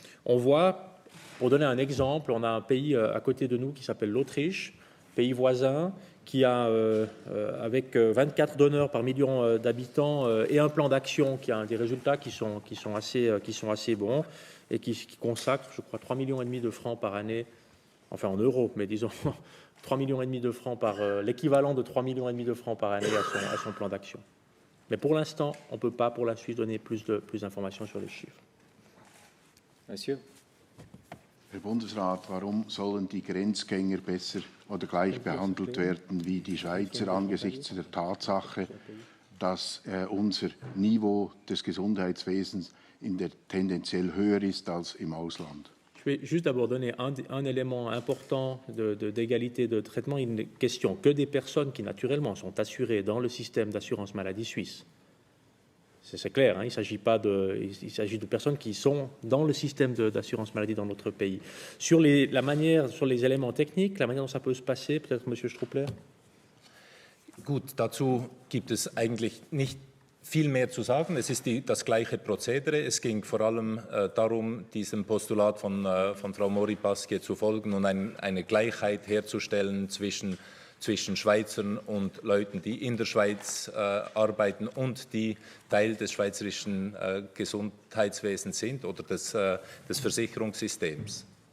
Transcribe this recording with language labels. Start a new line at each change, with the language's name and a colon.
French: On voit, pour donner un exemple, on a un pays à côté de nous qui s'appelle l'Autriche, pays voisin, qui a, avec 24 donneurs par million d'habitants et un plan d'action qui a des résultats qui sont assez bons et qui consacre, je crois, 3,5 millions de francs par année, enfin en euros, mais disons 3,5 millions de francs l'équivalent de 3,5 millions de francs par année à son plan d'action. Mais pour l'instant, on ne peut pas pour la Suisse donner plus d'informations sur les chiffres. Monsieur.
German: Herr Bundesrat, warum sollen die Grenzgänger besser oder gleich behandelt werden wie die Schweizer angesichts der Tatsache, dass unser Niveau des Gesundheitswesens tendenziell höher ist als im Ausland?
French: Je vais juste d'abord donner un élément important d'égalité de traitement. Il n'est question que des personnes qui, naturellement, sont assurées dans le système d'assurance maladie suisse. C'est clair, hein, il s'agit de personnes qui sont dans le système d'assurance maladie dans notre pays. Sur les éléments techniques, la manière dont ça peut se passer, peut-être M. Struppler.
German: Gut, dazu gibt es eigentlich nicht viel mehr zu sagen. Es ist das gleiche Prozedere. Es ging vor allem darum, diesem Postulat von Frau Mori-Pasquier zu folgen und eine Gleichheit herzustellen zwischen Schweizern und Leuten, die in der Schweiz arbeiten und die Teil des schweizerischen Gesundheitswesens sind oder des Versicherungssystems.